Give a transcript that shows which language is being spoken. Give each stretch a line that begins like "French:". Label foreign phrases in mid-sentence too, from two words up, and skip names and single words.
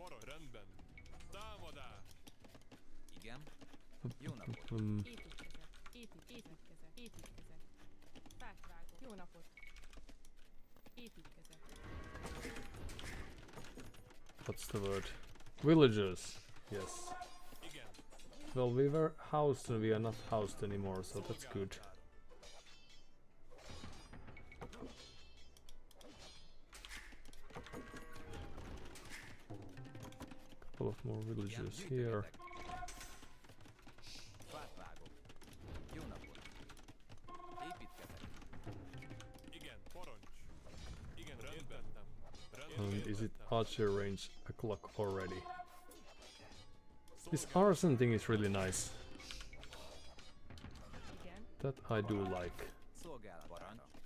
Hungarian: Igen. Jó napot. Építkezek. Fát vágok. Jó napot. Építkezek.
English: What's the word? Villagers. Yes. Well, we were housed and we are not housed anymore, so that's good. Couple of more villagers here.
Hungarian: Fát vágok. Jó napot. Építkezek.
English: And is it archer range o'clock already? This arson thing is really nice.
Hungarian: Igen.
English: That I do like.
Hungarian: Szolgálatára.